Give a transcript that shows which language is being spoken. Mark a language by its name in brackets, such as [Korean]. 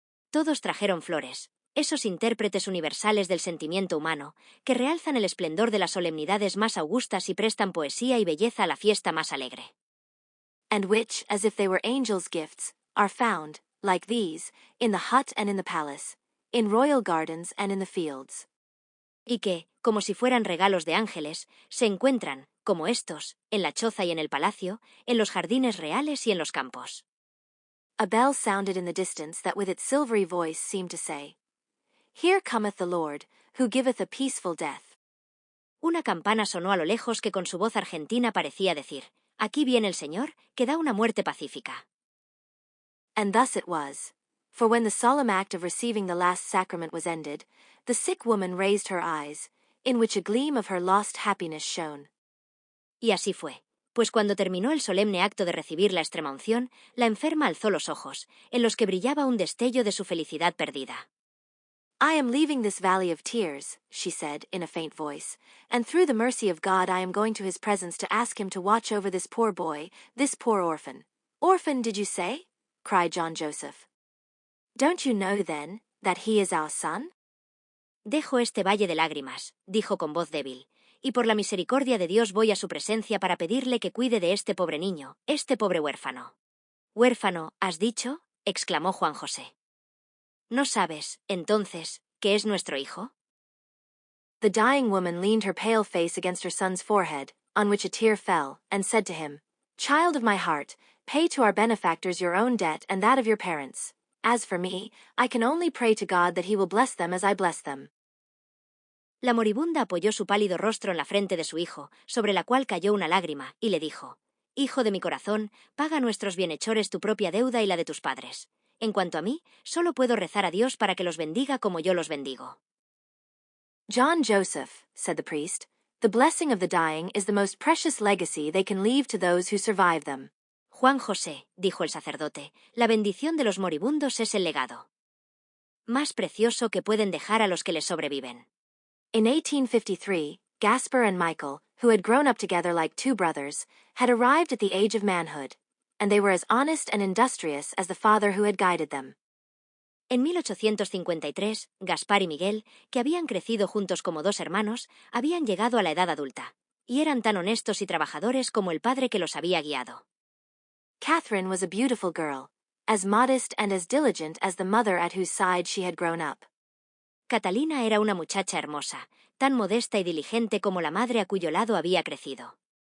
[Spanish] Todos trajeron flores, esos intérpretes universales del sentimiento humano, que realzan el esplendor de las solemnidades más augustas y prestan poesía y belleza a la fiesta más alegre. [English] And which, as if they were angels' gifts, are found, like these, in the hut and in the palace, in royal gardens and in the fields. [Spanish] Y que, como si fueran regalos de ángeles, se encuentran, como estos, en la choza y en el palacio, en los jardines reales y en los campos. [English] A bell sounded in the distance that with its silvery voice seemed to say, "Here cometh the Lord, who giveth a peaceful death." [Spanish] Una campana sonó a lo lejos que con su voz argentina parecía decir, «Aquí viene el Señor, que da una muerte pacífica». [English] And thus it was. For when the solemn act of receiving the last sacrament was ended, the sick woman raised her eyes, in which a gleam of her lost happiness shone. [Spanish] Y así fue, pues cuando terminó el solemne acto de recibir la extremaunción, la enferma alzó los ojos, en los que brillaba un destello de su felicidad perdida. [English] "I am leaving this valley of tears," she said, in a faint voice, "and through the mercy of God I am going to his presence to ask him to watch over this poor boy, this poor orphan." "Orphan, did you say?" cried John Joseph. "Don't you know, then, that he is our son?" [Spanish] «Dejo este valle de lágrimas», dijo con voz débil, «y por la misericordia de Dios voy a su presencia para pedirle que cuide de este pobre niño, este pobre huérfano». «¿Huérfano, has dicho?», exclamó Juan José. «¿No sabes, entonces, que es nuestro hijo?» [English] The dying woman leaned her pale face against her son's forehead, on which a tear fell, and said to him, "Child of my heart, pay to our benefactors your own debt and that of your parents. As for me, I can only pray to God that he will bless them as I bless them." [Spanish] La moribunda apoyó su pálido rostro en la frente de su hijo, sobre la cual cayó una lágrima, y le dijo, «Hijo de mi corazón, paga a nuestros bienhechores tu propia deuda y la de tus padres. En cuanto a mí, solo puedo rezar a Dios para que los bendiga como yo los bendigo». [English] "John Joseph," said the priest, "the blessing of the dying is the most precious legacy they can leave to those who survive them." [Spanish] Juan José, dijo el sacerdote, la bendición de los moribundos es el legado más precioso que pueden dejar a los que les sobreviven. [English] In 1853, Gaspar and Michael, who had grown up together like two brothers, had arrived at the age of manhood, and they were as honest and industrious as the father who had guided them. [Spanish] En 1853, Gaspar y Miguel, que habían crecido juntos como dos hermanos, habían llegado a la edad adulta, y eran tan honestos y trabajadores como el padre que los había guiado. [English] Catherine was a beautiful girl, as modest and as diligent as the mother at whose side she had grown up. [Spanish] Catalina era una muchacha hermosa, tan modesta y diligente como la madre a cuyo lado había crecido.